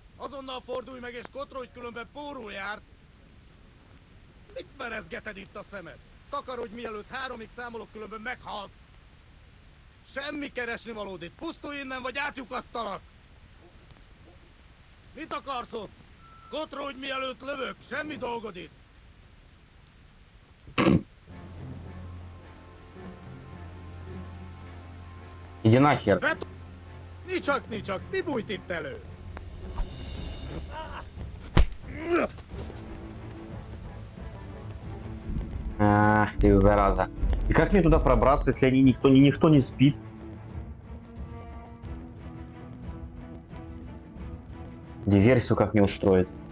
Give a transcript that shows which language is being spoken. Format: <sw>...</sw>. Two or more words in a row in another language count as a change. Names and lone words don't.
<hu>Azonnal fordulj meg és kotrodj, különben pórul jársz! Mit merezgeted itt a szemed? Takarodj, mielőtt 3-ig számolok, különben meghalsz! Semmi keresni valód itt! Pusztulj innen, vagy átlyukasztalak! Mit akarsz ott? Kotrodj, mielőtt lövök! Semmi dolgod itt!</hu> <ru>Иди нахер.</ru> <hu>Nicsak, mi bújt itt elő?</hu> <ru>Ах ты, зараза. И как мне туда пробраться, если никто не спит? Диверсию как мне устроить?</ru>